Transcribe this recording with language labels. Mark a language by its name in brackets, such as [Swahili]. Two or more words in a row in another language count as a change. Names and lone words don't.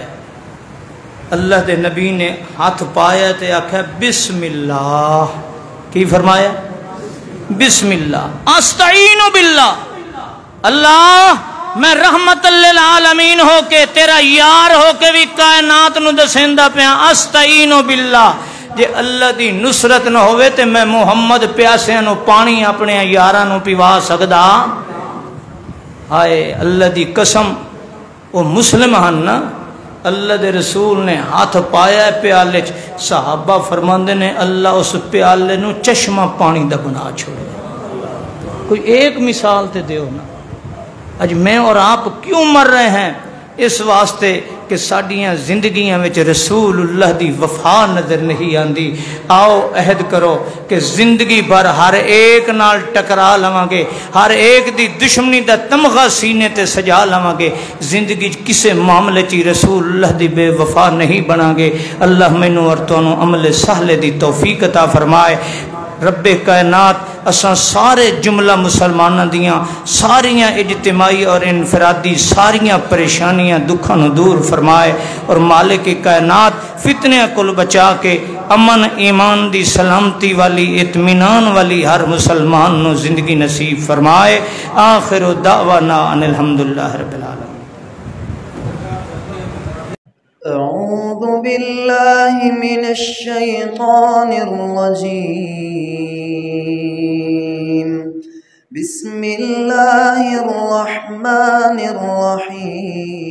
[Punjabi] اللہ دے نبی نے ہاتھ پایا تے آکھا [Arabic] بسم اللہ، [Punjabi] کی فرمایا؟ [Arabic] بسم اللہ، استعین باللہ، [Punjabi] اللہ میں رحمت للعالمین ہو کے تیرا یار ہو کے بھی کائنات نو دسیندا پیا، [Arabic] استعین باللہ، [Punjabi] جے اللہ دی نصرت نہ ہوئے تے میں محمد پیاسیاں نو پانی اپنے یاراں نو پیوا سکدا؟ ہائے اللہ دی قسم، وہ مسلم ہن نا، اللہ دے رسول نے ہاتھ پایا ہے پیالے چ، صحابہ فرماندے نے اللہ اس پیالے نو چشمہ پانی دا بنا چھوڑے۔ کوئی ایک مثال تے دیو نا۔ اج میں اور آپ کیوں مر رہے ہیں؟ اس واسطے کہ ساڈیاں زندگیاں وچ رسول اللہ دی وفا نظر نہیں آندی۔ آؤ عہد کرو کہ زندگی بھر ہر ایک نال ٹکرا لواں گے، ہر ایک دی دشمنی دا تمغہ سینے تے سجا لواں گے، زندگی کسے معاملے چی رسول اللہ دی بے وفا نہیں بنا گے۔ اللہ مینوں اور تانوں عمل صالح دی توفیق عطا فرمائے۔ رب کائنات اساں سارے جملہ مسلمانہ دیاں ساریاں اجتماعی اور انفرادی ساریاں پریشانیاں دکھاں نو دور فرمائے، اور مالک کائنات فتنہ کل بچا کے امن ایمان دی سلامتی والی اطمینان والی ہر مسلمان نو زندگی نصیب فرمائے۔ [Arabic] آخر دعوانا ان الحمدللہ رب العالمین۔ أعوذ بالله من الشيطان الرجيم. بسم الله الرحمن الرحيم.